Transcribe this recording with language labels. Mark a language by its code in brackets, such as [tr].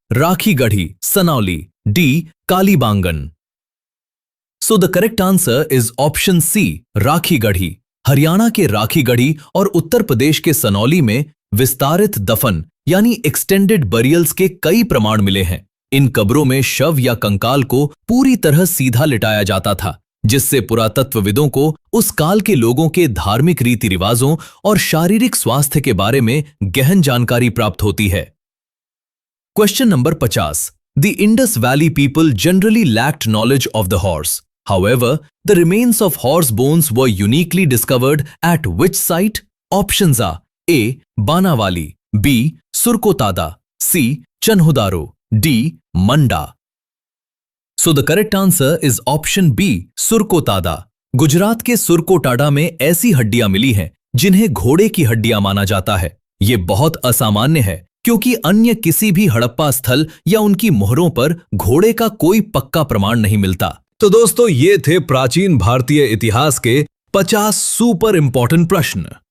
[en] Rakhigarhi, Sanauli, D. Kalibangan. So the correct answer is option C. [hi] Rakhigarhi. Haryana के राखीगढ़ी और उत्तर प्रदेश के सनौली में विस्तारित दफन यानी एक्सटेंडेड बरियल्स के कई प्रमाण मिले हैं। इन कब्रों में शव या कंकाल को पूरी तरह सीधा लिटाया जाता था, जिससे पुरातत्वविदों को उस काल के लोगों के धार्मिक रीति रिवाजों और शारीरिक स्वास्थ्य के बारे में गहन जानकारी प्राप्त होती है। Question number 50। [en] The Indus Valley people generally lacked knowledge of the horse. However, the remains of horse bones were uniquely discovered at which site? Options are A. Banawali, B. Surkotada, C. Chanhudaro, D. Manda. So the correct answer is option B. Surkotada. [hi] Gujarat के सुरकोटाडा में ऐसी हड्डियां मिली हैं जिन्हें घोड़े की हड्डियां माना जाता है। ये बहुत असामान्य है क्योंकि अन्य किसी भी हड़प्पा स्थल या उनकी मोहरों पर घोड़े का कोई पक्का प्रमाण नहीं मिलता। तो दोस्तों, ये थे प्राचीन भारतीय इतिहास के 50 सुपर इंपॉर्टेंट प्रश्न।